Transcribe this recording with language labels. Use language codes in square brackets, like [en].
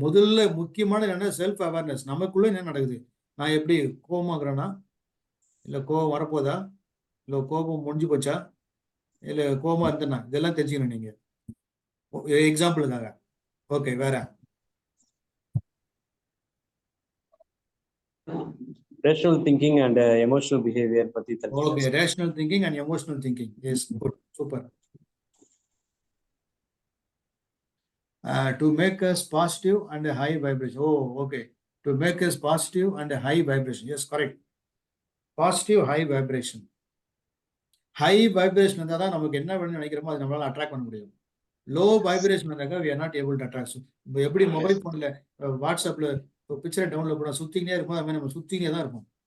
[ta] முதல்ல முக்கியமான என்ன, செல்ஃப் அவேர்னஸ். நமக்குள்ள என்ன நடக்குது, நான் எப்படி கோபமாக்குறேன்னா, இல்ல கோபம் வரப்போதா, இல்ல கோபம் முடிஞ்சு போச்சா, இல்ல கோபமா இருந்தேன்னா, இதெல்லாம் தெரிஞ்சுக்கணும் நீங்க. எக்ஸாம்பிளுக்காக. ஓகே, வேற? [en] rational thinking and emotional behaviour [ta] பத்தி தெரிஞ்சுக்கணும். [en] Okay, rational thinking and emotional thinking. Yes, good, super. To make us positive and a high vibration. Oh, okay. To make us positive and a high vibration. Yes, correct. Positive, high vibration. [ta] High vibration இருந்தா தான் நமக்கு என்ன வேணும்னு நினைக்கிறோமோ அது நம்மளால attract பண்ண முடியும். [en] Low vibration இருந்தாக்கா we are not able to attract. [ta] இப்போ எப்படி மொபைல் போன்ல வாட்ஸ்அப்ல பிக்சரை டவுன்லோட் பண்ண சுத்தினே இருக்கும், அது மாதிரி நம்ம சுத்தினே தான் இருக்கும்.